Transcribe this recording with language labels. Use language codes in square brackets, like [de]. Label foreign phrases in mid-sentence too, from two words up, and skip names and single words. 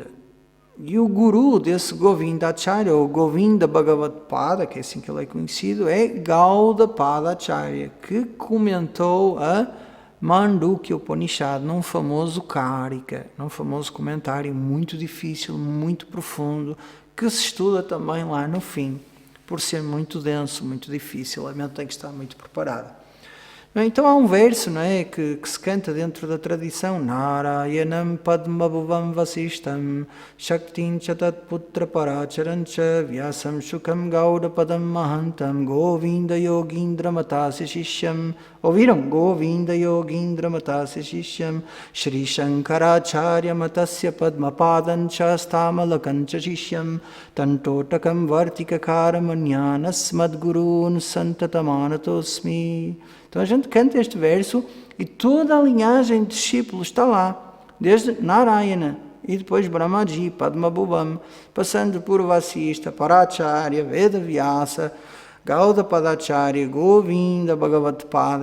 [pt] E o guru desse Govindacharya, ou Govinda Bhagavad Pada, que é assim que ele é conhecido, é Gaudapada Acharya, que comentou a Mandukya Upanishad num famoso Karika, num famoso comentário muito difícil, muito profundo, que se estuda também lá no fim, por ser muito denso, muito difícil, a mente tem que estar muito preparada. Então há um verso, não é, que se canta dentro da tradição: [sa] Narayanam Padmabhuvam Vasishtam Shaktin Chatat Putra Paracharancha Vyasam Shukam Gauda Padam Mahantam Govinda Yogindra Matasya Shishyam. Ouviram? Govinda Yogindra Matasya Shishyam Shri Shankaracharya Matasya Padmapadancha Stamalakancha Shishyam Tantotakam Vartika Karamanyanas Madgurun Santatamanatosmi. [pt] Então a gente canta este verso e toda a linhagem de discípulos está lá, desde Narayana e depois Brahmaji, Padmabhuvam, passando por Vasista, Paracharya, Vedavyasa, Gaudapadacharya, Govinda, Bhagavad-pada.